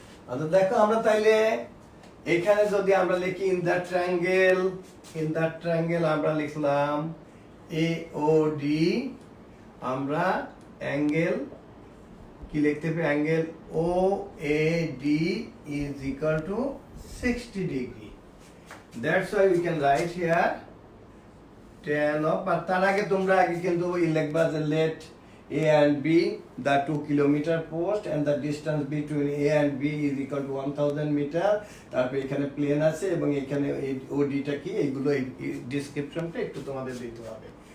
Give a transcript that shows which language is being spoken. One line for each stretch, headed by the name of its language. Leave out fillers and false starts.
Bangla: আচ্ছা দেখো, আমরা তাইলে এখানে যদি আমরা লিখি
English: in the triangle
Bangla: আমরা লিখলাম AOD, আমরা অ্যাঙ্গেল কি লিখতে পারি, angle OAD
English: is equal to 60 degree. That's why we can write here tan of, but
Bangla: তার আগে তোমরা আগে কিন্তু লিখবা যে
English: let A and B, the 2 kilometer post and the distance between A and B is equal to 1000 meter.
Bangla: তারপর এখানে plane আছে এবং এখানে OD টা কি, এইগুলো ডেসক্রিপশনটা একটু তোমাদের দিতে হবে।